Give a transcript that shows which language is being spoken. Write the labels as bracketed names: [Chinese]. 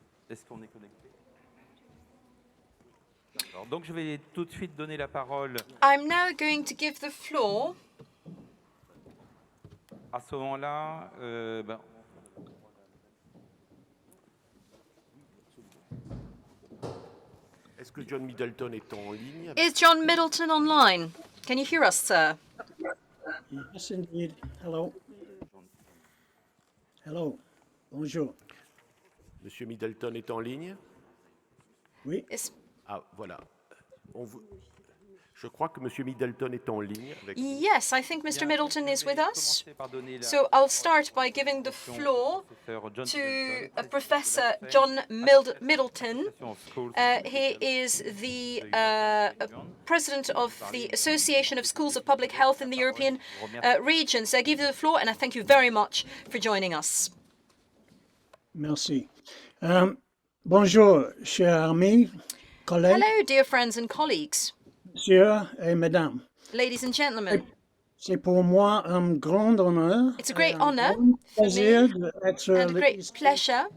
[French] Est-ce qu'on est connecté? Alors, donc je vais tout de suite donner la parole [English] I'm now going to give the floor [French] à ce moment-là. est-ce que John Middleton est en ligne? [English] Is John Middleton online? Can you hear us, sir? Yes, indeed. Hello. Hello. Bonjour. [French] Monsieur Middleton est en ligne? Oui. Ah, voilà. Je crois que Monsieur Middleton est en ligne avec nous. [English] Yes, I think Mr. Middleton is with us. So I'll start by giving the floor to Professor John Middleton. He is the president of the Association of Schools of Public Health in the European region. So I give you the floor, and I thank you very much for joining us. [French] Merci. Bonjour, chers amis, collègues. [English] Hello, dear friends and colleagues. [French] Messieurs et mesdames. [English] Ladies and gentlemen. [French] C'est pour moi un grand honneur. [English] It's a great honor for me and a great pleasure